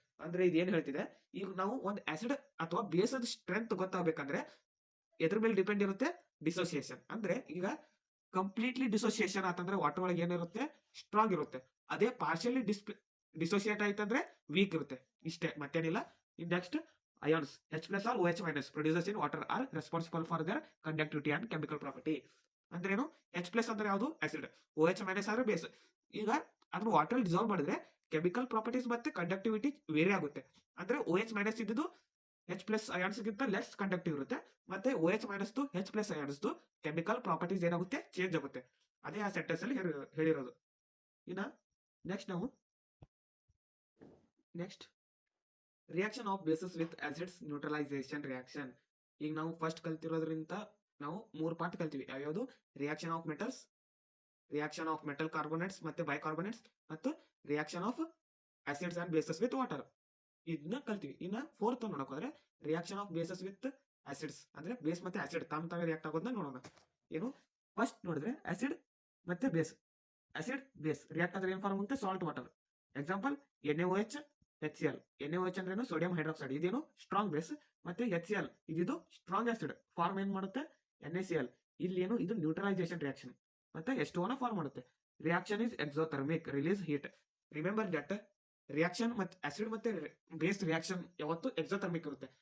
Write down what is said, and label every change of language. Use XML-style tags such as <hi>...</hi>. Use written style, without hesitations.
<kn>ಅಂದ್ರೆ ಇದೇನ್ ಹೇಳ್ತಿದೆ, ಈಗ ನಾವು ಒಂದು ಆಸಿಡ್ ಅಥವಾ ಬೇಸದ ಸ್ಟ್ರೆಂತ್ ಗೊತ್ತಾಗಬೇಕಂದ್ರೆ ಎದ್ರ ಮೇಲೆ ಡಿಪೆಂಡ್ ಇರುತ್ತೆ, ಡಿಸೋಸಿಯೇಷನ್. ಅಂದ್ರೆ ಈಗ ಕಂಪ್ಲೀಟ್ಲಿ ಡಿಸೋಸಿಯೇಷನ್ ಆತಂದ್ರೆ ವಾಟರ್ ಒಳಗೆ ಏನಿರುತ್ತೆ, ಸ್ಟ್ರಾಂಗ್ ಇರುತ್ತೆ. ಅದೇ ಪಾರ್ಷಿಯಲಿ ಡಿಸೋಸಿಯೇಟ್ ಆಯ್ತಂದ್ರೆ ವೀಕ್ ಇರುತ್ತೆ. ಇಷ್ಟೇ, ಮತ್ತೇನಿಲ್ಲ.</kn> <en>Next ions H plus or OH minus producers in water are responsible for their conductivity and chemical property.</en> <kn>ಅಂದ್ರೆ ಏನು, H plus ಅಂದ್ರೆ ಯಾವುದು, ಆಸಿಡ್. OH minus ಅಂದ್ರೆ ಬೇಸ್. ಈಗ ಅದನ್ನ ವಾಟರ್ ಡಿಸಾಲ್ವ್ ಮಾಡಿದ್ರೆ ಕೆಮಿಕಲ್ ಪ್ರಾಪರ್ಟೀಸ್ ಮತ್ತೆ ಕಂಡಕ್ಟಿವಿಟಿ ವೇರಿ ಆಗುತ್ತೆ. ಅಂದ್ರೆ OH ಮೈನಸ್ ಇದ್ದು H ಪ್ಲಸ್ ಅಯಾನ್ಸ್ ಗಿಂತ ಲೆಸ್ ಕಂಡಕ್ಟಿವ್ ಇರುತ್ತೆ, ಮತ್ತೆ OH minus H plus ions chemical properties ಏನಾಗುತ್ತೆ, ಚೇಂಜ್ ಆಗುತ್ತೆ. ಅದೇ ಆ ಸೆಂಟೆನ್ಸ್ ಅಲ್ಲಿ ಹೇಳಿರೋದು. ಇನ್ನ next reaction of basis with acids neutralisation reaction. ಈಗ ನಾವು ಫಸ್ಟ್ ಕಲ್ತಿರೋದ್ರಿಂದ ನಾವು 3 ಪಾರ್ಟ್ ಕಲ್ತೀವಿ. ಯಾವ್ಯಾವುದು, reaction of metals, reaction of metal carbonates ಮತ್ತೆ ಬೈಕಾರ್ಬೋನೇಟ್ಸ್, ಮತ್ತು reaction of acids and basis with water. ಇದನ್ನ ಕಲ್ತೀವಿ. ಇನ್ನ ಫೋರ್ತ್ ನೋಡಕ್ ಹೋದ್ರೆ reaction of basis with acids ಅಂದ್ರೆ ಬೇಸ್ ಮತ್ತೆ ಆಸಿಡ್ ತಾವೇ ರಿಯಾಕ್ಟ್ ಆಗೋದನ್ನ ನೋಡೋಣ. ಏನು, ಫಸ್ಟ್ ನೋಡಿದ್ರೆ ಆಸಿಡ್ ಮತ್ತೆ ಬೇಸ್. ಆಸಿಡ್ ಬೇಸ್ ರಿಯಾಕ್ಟ್ ಆದ್ರೆ ಏನ್ ಫಾರ್ಮ್ ಆಗುತ್ತೆ, salt water.</kn> <en>Example NaOH HCl.</en> <kn>NaOH ಅಂದ್ರೆ ಸೋಡಿಯಂ ಹೈಡ್ರಾಕ್ಸೈಡ್, ಇದೇನು ಸ್ಟ್ರಾಂಗ್ ಬೇಸ್. ಮತ್ತೆ HCl ಇದು ಸ್ಟ್ರಾಂಗ್ ಆಸಿಡ್, ಫಾರ್ಮ್ ಏನ್ ಮಾಡುತ್ತೆ, NaCl. ಇಲ್ಲಿ ಏನು, ಇದು ನ್ಯೂಟ್ರಲೈಸೇಷನ್ ರಿಯಾಕ್ಷನ್ ಮತ್ತೆ H2O ಫಾರ್ಮ್ ಮಾಡುತ್ತೆ.</kn> <en>Reaction is exothermic, release heat.</en> <kn>Remember that reaction ಮತ್ತೆ ಆಸಿಡ್ ಮತ್ತೆ ಬೇಸ್ ರಿಯಾಕ್ಷನ್ ಯಾವತ್ತು ಎಕ್ಸೋಥರ್ಮಿಕ್ ಇರುತ್ತೆ.</kn>